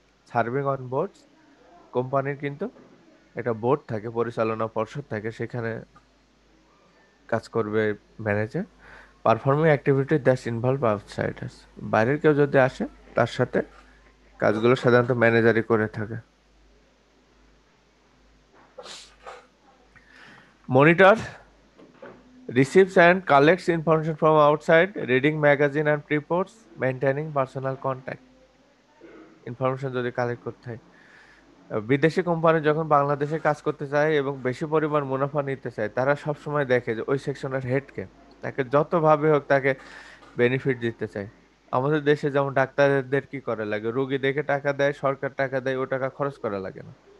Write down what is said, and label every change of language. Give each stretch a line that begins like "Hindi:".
Bangla: Serving on boards, কোম্পানির কিন্তু একটা বোর্ড থাকে, পরিচালনা পর্ষদ থাকে, সেখানে কাজ করবে manager.
English: performing activity that involve outsiders,
Bangla: বাইরের কেউ যদি আসে তার সাথে কাজগুলো সাধারণত ম্যানেজারই করে থাকে।
English: Monitor receives and collects information from outside, reading magazine and reports, maintaining personal contact.
Bangla: Information যদি কালেক্ট করতে হয়, বিদেশি কোম্পানি যখন বাংলাদেশে কাজ করতে চায় এবং বেশি পরিমাণ মুনাফা নিতে চায়, তারা সব সময় দেখে যে ওই সেকশনের হেডকে, তাকে যতভাবে হোক তাকে বেনিফিট দিতে চায়। আমাদের দেশে যেমন ডাক্তারদের কি করা লাগে, রোগী দেখে টাকা দেয়, সরকার টাকা দেয়, ও টাকা খরচ করা লাগে না।